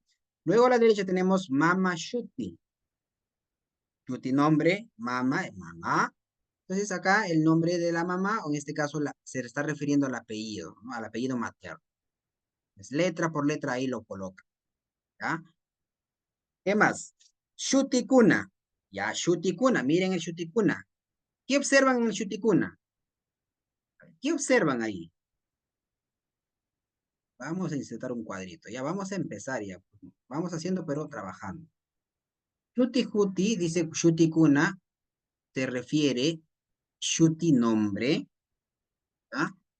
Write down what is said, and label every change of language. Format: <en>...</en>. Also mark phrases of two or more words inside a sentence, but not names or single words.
<es>Luego a la derecha tenemos Mama Shuti. Shuti nombre, Mama es mamá. Entonces, acá el nombre de la mamá, o en este caso se está refiriendo al apellido, ¿no? Al apellido materno. Es letra por letra ahí lo coloca, ¿ya? ¿Qué más? Shutikuna. Ya, Shutikuna. Miren el Shutikuna. ¿Qué observan en el Shutikuna? ¿Qué observan ahí? Vamos a insertar un cuadrito. Ya vamos a empezar ya. Vamos haciendo, pero trabajando. Shutihuti, dice Shutikuna, se refiere Shuti nombre, ¿ya?</es>